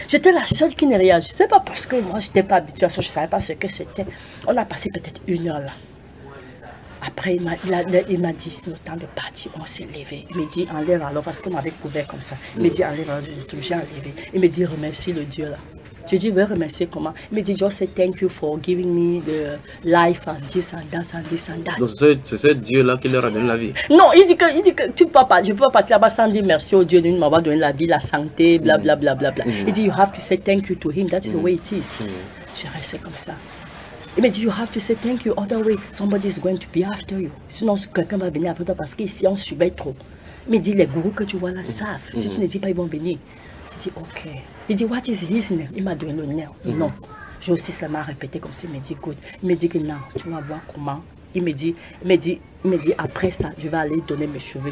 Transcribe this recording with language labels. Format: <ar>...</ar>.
<fr>J'étais la seule qui ne réagissait pas parce que moi, je n'étais pas habituée à ça. Je ne savais pas ce que c'était. On a passé peut-être une heure là. Après, il m'a dit, c'est le temps de partir, on s'est levé. Il me dit, enlève alors, parce qu'on m'avait couvert comme ça. Il me dit, enlève alors, je te jure, enlevé. Il me dit, remercie le Dieu là. Je dis, veux remercier comment? Il me dit,</fr> <en>just say thank you for giving me the life and this and that and this and that.</en> <fr>Donc c'est Dieu là qui leur a donné la vie? Non, il dit que tu peux pas, je ne peux pas partir là-bas sans dire merci au Dieu de m'avoir donné la vie, la santé, blablabla. Bla, bla, bla.</fr> <en>Mm.</en> <fr>Il dit,</fr> <en>you have to say thank you to him, that is the way it is. Mm.</en> <fr>Je reste comme ça. Il me dit,</fr> <en>you have to say thank you, other way, somebody is going to be after you.</en> <fr>Sinon, quelqu'un va venir après toi parce qu'ici, on subit trop. Il me dit, les gourous que tu vois là savent. Si tu ne dis pas, ils vont venir. Je dis, ok. Il dit,</fr> <en>what is his name?</en> <fr>Il m'a donné le nom. Non. J'ai aussi seulement répété comme ça. Il me dit, écoute. Il me dit que non, tu vas voir comment. Il me dit, après ça, je vais aller donner mes cheveux.</fr>